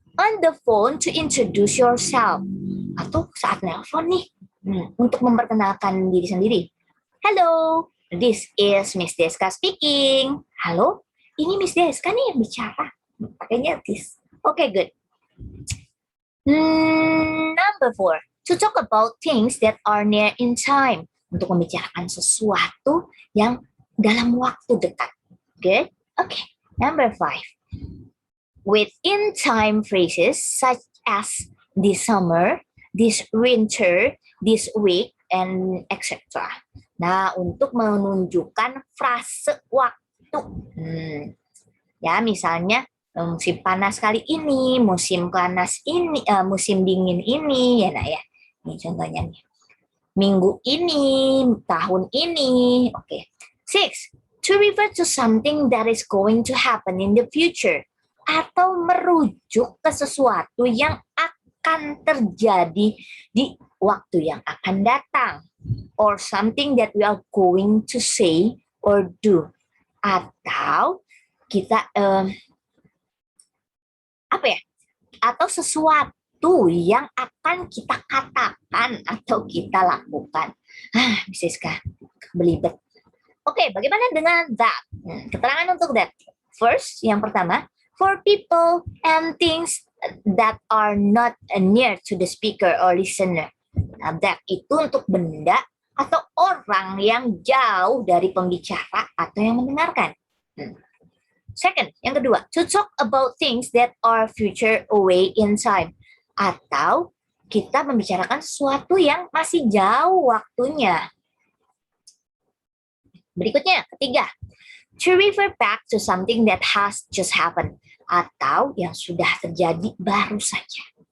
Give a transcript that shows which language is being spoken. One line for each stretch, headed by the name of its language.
English: On the phone to introduce yourself.
Indonesian: Atau saat nelpon nih. Untuk memperkenalkan diri sendiri.
English: Hello, this is Miss Deska speaking.
Indonesian: Halo, ini Miss Deska nih yang bicara. Pakainya this. Oke, good.
English: Number 4. To talk about things that are near in time.
Indonesian: Untuk membicarakan sesuatu yang dalam waktu dekat.
English: Good? Okay. Number 5. With in-time phrases such as this summer, this winter, this week, and etc.
Indonesian: Nah, untuk menunjukkan frase waktu. Ya, misalnya musim panas kali ini, musim panas ini, musim dingin ini, ya nak ya. Ini contohnya nih. Minggu ini, tahun ini. Oke. 6.
English: To refer to something that is going to happen in the future.
Indonesian: Atau merujuk ke sesuatu yang akan terjadi di waktu yang akan datang.
English: Or something that we are going to say or do.
Indonesian: Atau kita, atau sesuatu yang akan kita katakan atau kita lakukan. Bisa belibet. Oke, bagaimana dengan that? Keterangan untuk that.
English: First,
Indonesian: yang pertama,
English: for people and things that are not near to the speaker or listener.
Indonesian: Nah, that itu untuk benda atau orang yang jauh dari pembicara atau yang mendengarkan.
English: Second,
Indonesian: yang kedua,
English: to talk about things that are future away in time.
Indonesian: Atau kita membicarakan sesuatu yang masih jauh waktunya. Berikutnya, ketiga,
English: to refer back to something that has just happened.
Indonesian: Atau yang sudah terjadi baru saja.